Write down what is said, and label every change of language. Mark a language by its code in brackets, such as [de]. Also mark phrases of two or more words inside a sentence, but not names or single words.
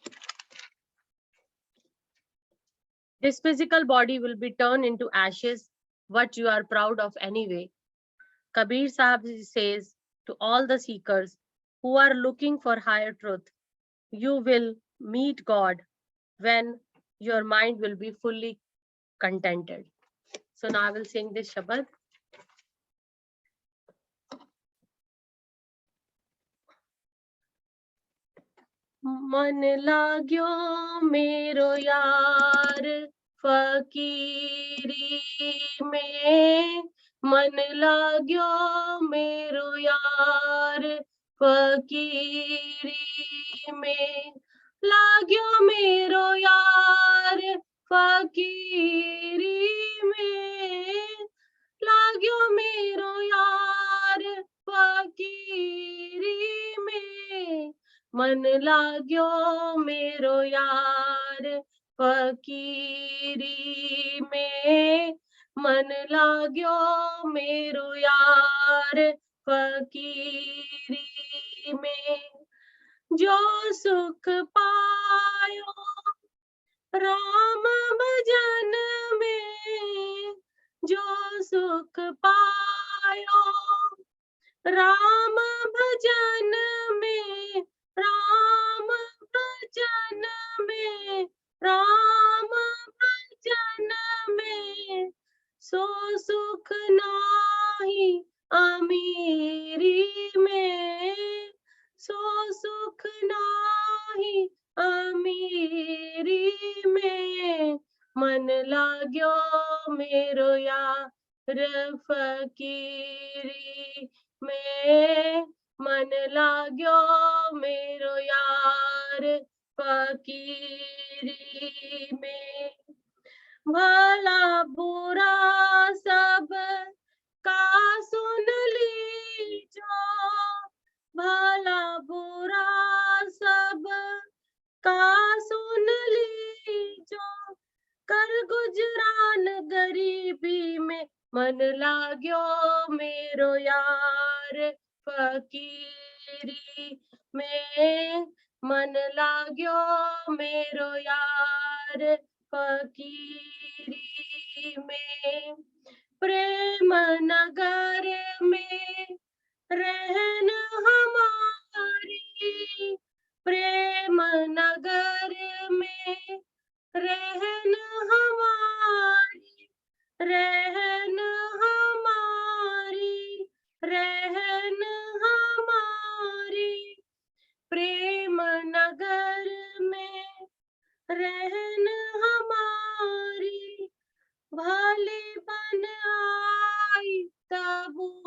[en] This physical body will be turned into ashes, what you are proud of anyway. Kabir Sahib says to all the seekers who are looking for higher truth, you will meet God when your mind will be fully contented. So now I will sing this Shabad. [hi] मन लाग्यो मेरो यार फकीरी में, मन लाग्यो मेरो यार फकीरी में, लाग्यो मेरो यार फकीरी में, लाग्यो मेरो यार फकीरी में, मन लाग्यो मेरो यार फकीरी में, मन लाग्यो मेरो यार फकीरी में, जो सुख पायो राम भजन में, जो सुख पायो राम भजन में, राम भजन में, राम भजन में, सो सुख नाही अमीरी में, सो सुख नाही अमीरी में, मन लाग्यो मेरो यार फकीरी में, मन लाग्यो मेरो यार फकीरी में, भला बुरा सब का सुन लीजो, भला बुरा सब का सुन लीजो, कर गुजरान गरीबी में, मन लाग्यो मेरो यार फकीरी में, मन लाग्यो मेरो यार फकीरी में, प्रेम नगर में रहन हमारी, प्रेम नगर में रहन हमारी, रहन हमारी, रहन हमारी, प्रेम नगर में रहन हमारी, भली बन आई तब